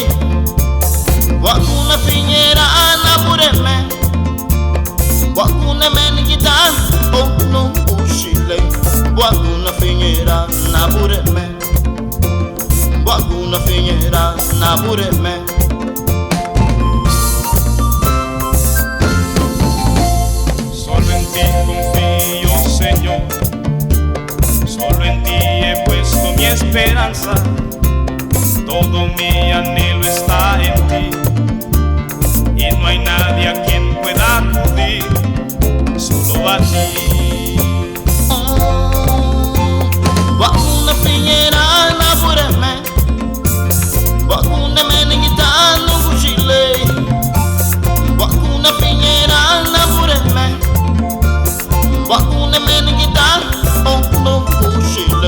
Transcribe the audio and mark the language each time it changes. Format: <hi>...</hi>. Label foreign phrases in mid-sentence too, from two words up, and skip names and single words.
<cab>Wakuna fiera na bureme, wakuna menigita nukuchile. Wakuna fiera na bureme, wakuna fiera na bureme.</cab> <es>Solo en ti confío, Señor. Solo en ti he puesto mi esperanza. Todo mi anhelo está en ti. Y no hay nadie a quien pueda acudir, solo a ti.</es> <cab>Wakuna fiera na bureme, wakuna menigita nukuchile. Wakuna fiera na bureme, wakuna menigita nukuchile.</cab>